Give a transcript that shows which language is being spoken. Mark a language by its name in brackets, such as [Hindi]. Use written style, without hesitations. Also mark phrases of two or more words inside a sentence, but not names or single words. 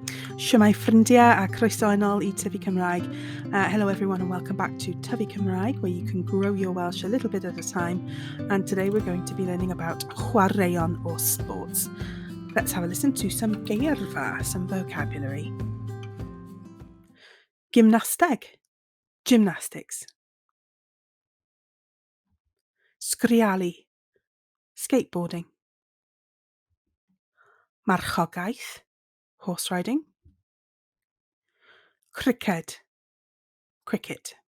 [Welsh] Shwmae ffrindiau a croeso yn ôl I Tyfu Cymraeg. [English] Hello everyone and welcome back to Tyfu Cymraeg, where you can grow your Welsh a little bit at a time. And today we're going to be learning about chwaraeon or sports. Let's have a listen to some geirfa, some vocabulary. [Welsh] Gymnasteg, gymnastics. Sgrialu, skateboarding. [English] Marchogaeth, horse riding. [Welsh] Criced, cricket.